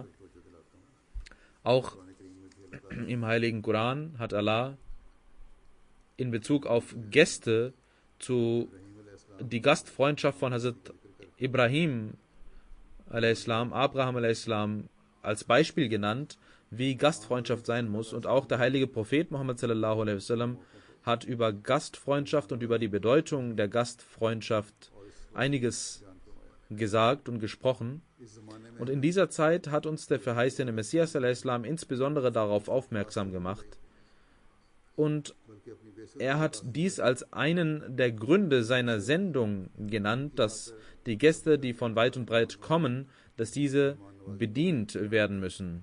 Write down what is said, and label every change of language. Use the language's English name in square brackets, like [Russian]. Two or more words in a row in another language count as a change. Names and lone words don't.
[German] Auch im Heiligen Koran hat Allah in Bezug auf Gäste die Gastfreundschaft von Hazrat Abraham a.s. als Beispiel genannt, wie Gastfreundschaft sein muss. Und auch der heilige Prophet Muhammad [Arabic] صلى الله عليه وسلم [German] hat über Gastfreundschaft und über die Bedeutung der Gastfreundschaft einiges gesagt und gesprochen. Und in dieser Zeit hat uns der verheißene Messias a.s. insbesondere darauf aufmerksam gemacht. Und er hat dies als einen der Gründe seiner Sendung genannt, dass die Gäste, die von weit und breit kommen, dass diese bedient werden müssen.